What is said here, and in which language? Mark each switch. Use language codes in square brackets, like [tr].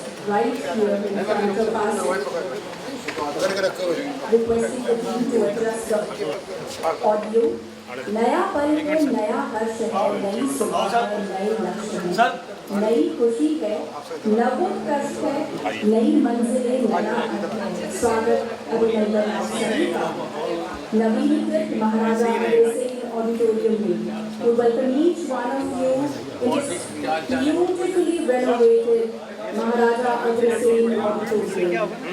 [en] right here in front of us, requesting the team to adjust the audio. [hi] नया पल है, नया हर्ष है, नई सुबह है, नए लक्ष्य है, नई खुशी है, नवोत्कर्ष है, नई मंजिलें, नया स्वागत अभिनंदन आप सभी का नवीनीकृत महाराजा अग्रसेन ऑडिटोरियम में। [en] We welcome each one of you in this beautifully renovated Maharaja Agrasen Auditorium.